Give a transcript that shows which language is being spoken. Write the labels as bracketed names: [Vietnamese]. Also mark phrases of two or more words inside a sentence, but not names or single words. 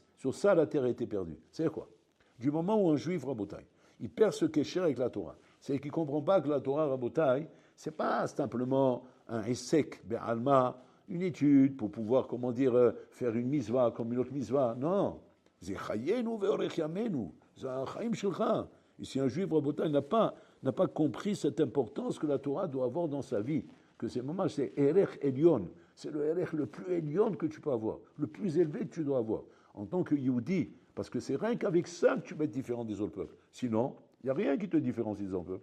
[French] Sur ça, la terre a été perdue. C'est quoi? Du moment où un juif, Rabotai, il perd ce kécher avec la Torah, c'est qu'il ne comprend pas que la Torah, Rabotai, c'est pas simplement un [Hebrew] essek, be'alma, [French] une étude pour pouvoir, comment dire, faire une mitzvah comme une autre mitzvah. Non. C'est [Hebrew] chayenu ve'orech yamenu. [French] C'est un [Hebrew] chayim shilcha. [French] Et si un juif, Rabotai, n'a pas compris cette importance que la Torah doit avoir dans sa vie, que c'est moment, c'est [Hebrew] erech elyon. [French] C'est le erech le plus elyon que tu peux avoir, le plus élevé que tu dois avoir. En tant que Yehudi, parce que c'est rien qu'avec ça que tu vas être différent des autres peuples. Sinon, il n'y a rien qui te différencie des autres peuples.